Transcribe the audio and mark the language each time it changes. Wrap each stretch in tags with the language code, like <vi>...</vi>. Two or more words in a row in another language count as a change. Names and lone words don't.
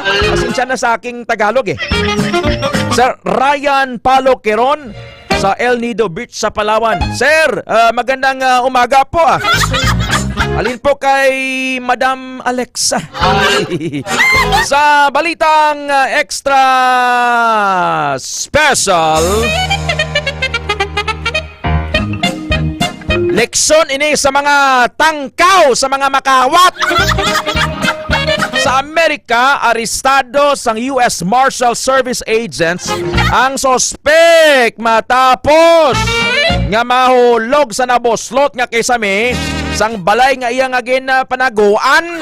<tl>Pasensya na sa aking Tagalog eh. Sir Ryan Palo Queron sa El Nido Beach sa Palawan. Sir, magandang umaga po ah. Alin po kay Madam Alexa. Sa Balitang Extra Special,</tl> <hil>leksyon ini sa mga tangkaw, sa mga makawat. Sa Amerika, arestado sang US Marshal Service agents ang sospek matapos nga mahulog sa naboslot nga kisame sang balay nga iyang agin na panaguan.</hil>